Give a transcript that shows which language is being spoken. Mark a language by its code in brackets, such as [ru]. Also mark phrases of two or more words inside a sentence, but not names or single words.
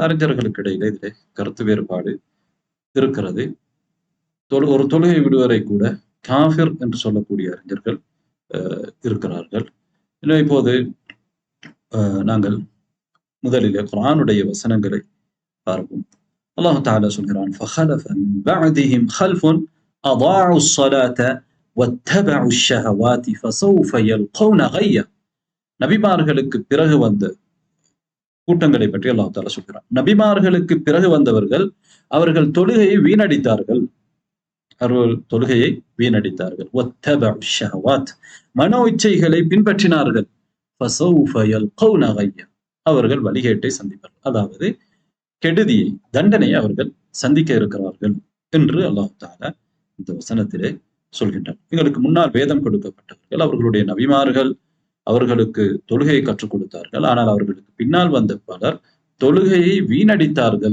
[ta] அறிஞர்களுக்கு இடையிலே இதிலே கருத்து வேறுபாடு இருக்கிறது. ஒரு தொழுகை விடுவரை கூட காஃபிர் என்று சொல்லக்கூடிய அறிஞர்கள் இருக்கிறார்கள். எனவே இப்போது நாங்கள் முதலிலே குர்ஆனுடைய வசனங்களை பார்ப்போம். அல்லாஹ் தஆலா சொல்கிறான், [ar] فَخَلَفَ مِنْ بَعْدِهِمْ خَلْفٌ أَضَاعُوا الصَّلَاةَ وَاتَّبَعُوا الشَّهَوَاتِ فَسَوْفَ يَلْقَوْنَ غَيًّا. [ta] நபிமார்களுக்கு பிறகு வந்த கூட்டங்களை பற்றி அல்லாஹ் தஆலா சொல்கிறான். நபிமார்களுக்கு பிறகு வந்தவர்கள் அவர்கள் தொழுகையை வீணடித்தார்கள். [ar] وَاتَّبَعُوا الشَّهَوَاتِ [ta] மனோ இச்சைகளை பின்பற்றினார்கள். [ar] فَسَوْفَ يَلْقَوْنَ غَيًّا [ta] அவர்கள் வழிகேட்டை சந்திப்பார்கள். அதாவது கெடுதியை, தண்டனை அவர்கள் சந்திக்க இருக்கிறார்கள் என்று அல்லாஹ் தஆலா இந்த வசனத்திலே சொல்கின்றார். எங்களுக்கு முன்னால் வேதம் கொடுக்கப்பட்டவர்கள், அவர்களுடைய நபிமார்கள் அவர்களுக்கு தொழுகையை கற்றுக் கொடுத்தார்கள். ஆனால் அவர்களுக்கு பின்னால் வந்த பலர் தொழுகையை வீணடித்தார்கள்.